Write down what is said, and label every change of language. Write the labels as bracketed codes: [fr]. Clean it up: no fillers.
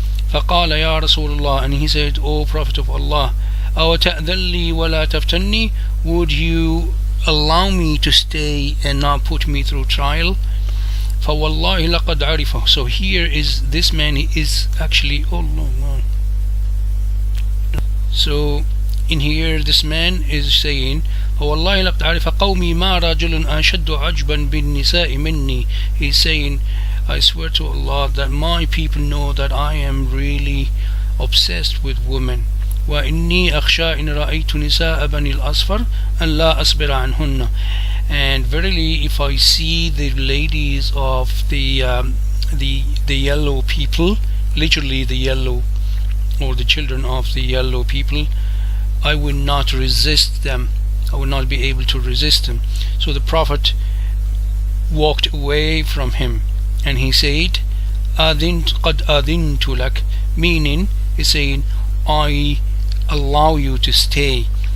[ar] فقال يا رسول الله, [en] and he said, O Prophet of Allah, [ar] أو تأذن لي ولا تفتني, [en] would you allow me to stay and not put me through trial? [ar] فوالله لقد عرفه. [en] So here is this man, he is actually, oh no. So in here this man is saying, [ar] فوالله لقد عرف قومي ما رجل أشد عجبا بالنساء مني. [en] He's saying, I swear to Allah that my people know that I am really obsessed with women. [ar] وإني أخشى إن رأيت نساء بني الأصفر أن لا أصبر عنهن. [en] And verily, if I see the ladies of the yellow people, literally the yellow, or the children of the yellow people, I will not resist them. I will not be able to resist them. So the Prophet walked away from him, and he said, [ar] قد أذنت لك, [en] meaning he's saying, I allow you to stay.